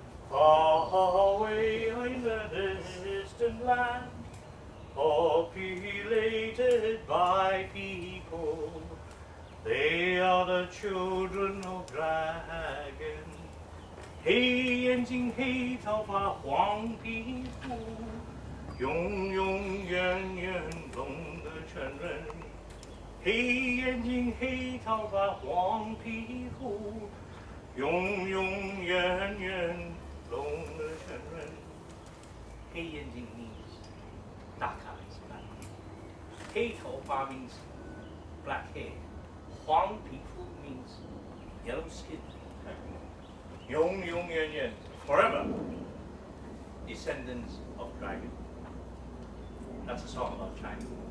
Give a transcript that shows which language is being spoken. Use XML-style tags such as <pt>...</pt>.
<en>Far away in the distant land, populated by people, they are the children of dragon.</en> <zh>黑眼睛，黑头发，黄皮肤，永永远远龙的传人。黑眼睛，黑头发，黄皮肤，永永远远龙的传人。黑眼睛</zh> <en>means dark eyes, black.</en> <zh>黑头发</zh> <en>means black hair.</en> <zh>黄皮肤</zh> <en>means yellow skin.</en> <zh>永永远远</zh> <en>forever descendants of dragon. That's a song about China.</en>